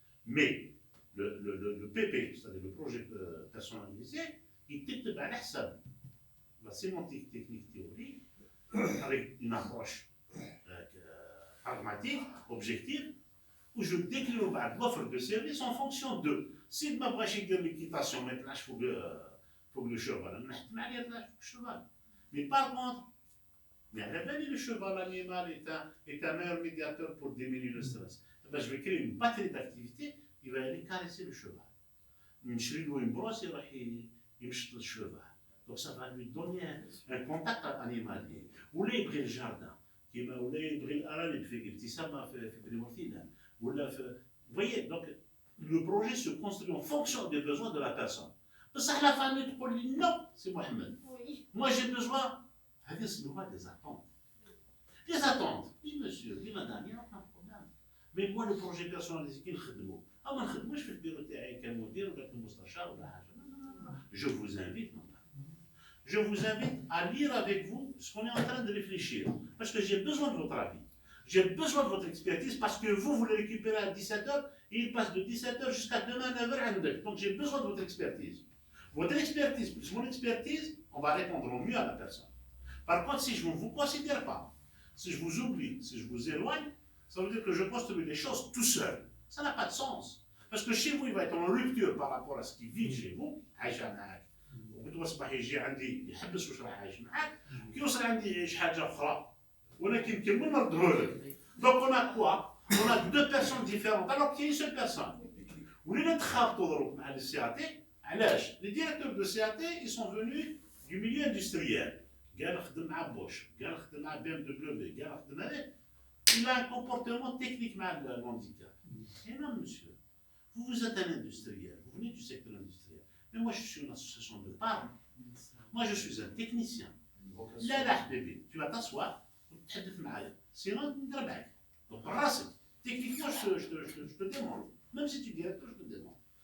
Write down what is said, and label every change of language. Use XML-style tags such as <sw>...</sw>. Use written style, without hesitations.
<fr>Mais le PP, c'est-à-dire le projet personnalisé, il</fr> <ar>تكتب على حسب</ar> <fr>la sémantique technique théorique avec une approche pragmatique, objective, où je décline l'offre de service en fonction de si</fr> <ar>ما بغاش يدير</ar> <fr>l'équitation</fr> <ar>ما يطلعش فوق</ar> <fr>le cheval</fr> <ar>نحتم عليه يطلع فوق الشوال.</ar> <fr>Mais par contre, mais</fr> <ar>على بالي</ar> <fr>le cheval animal est un meilleur médiateur pour diminuer le stress. Je vais créer une batterie d'activités, il va aller caresser le cheval.</fr> <ar>نشري له</ar> <fr>une brosse</fr> <ar>يروح يمشط الشوفان.</ar> <fr>Donc ça va lui donner un contact animalier.</fr> <ar>ولا يبغي الجاردن كيما ولا يبغي الارانب في ابتسامه في بني مرتينا ولا في.</ar> <fr>Vous voyez, donc le projet se construit en fonction des besoins de la personne.</fr> <ar>بصح</ar> <fr>la famille</fr> <ar>تقول لي</ar> <fr>non, c'est Mohamed. Moi j'ai besoin.</fr> <ar>هذه اسمها</ar> <fr>des attentes. Des attentes. Oui monsieur, oui madame, il n'y a aucun problème. Mais moi le projet personnalisé</fr> <ar>كي نخدمو، أو ما نخدموش في البيرو تاعي كمدير ولا كمستشار ولا حاجة.</ar> <fr>Je vous invite, je vous invite à lire avec vous ce qu'on est en train de réfléchir. Parce que j'ai besoin de votre avis. J'ai besoin de votre expertise parce que vous le récupérez à 17h et il passe de 17h jusqu'à demain 9h. Donc j'ai besoin de votre expertise. Votre expertise plus mon expertise, on va répondre au mieux à la personne. Par contre, si je ne vous considère pas, si je vous oublie, si je vous éloigne, ça veut dire que je construis les choses tout seul. Ça n'a pas de sens. Parce que chez vous, il va être en rupture par rapport à ce qu'il vit chez vous.</fr> <ar>عايشة معاك. وغدوة الصباح يجي عندي يحبس واش راه عايش معاك. كي يوصل عندي يعيش حاجة أخرى. ولكن كمل نردهولك.</ar> <fr>Donc on a quoi? On a deux personnes différentes alors qu'il y a une seule personne.</fr> <ar>ولينا نتخابطوا دروك مع les CAT. علاش؟</ar> <fr>Les directeurs de CAT, ils sont venus du milieu industriel.</fr> <ar>قال خدم مع بوش، قال خدم مع BMW، قال خدم هذاك.</ar> <fr>Il a un comportement technique</fr> <ar>مع</ar> <fr>le handicap. Et non monsieur. Vous êtes un industriel, vous venez du secteur industriel. Mais moi, je suis une association de parents. Moi, je suis un technicien. Là, là, bébé, tu vas t'asseoir, tu vas te parler. Sinon, tu ne pas. Donc, techniquement, je te demande. Même si tu es directeur, je te demande.</fr>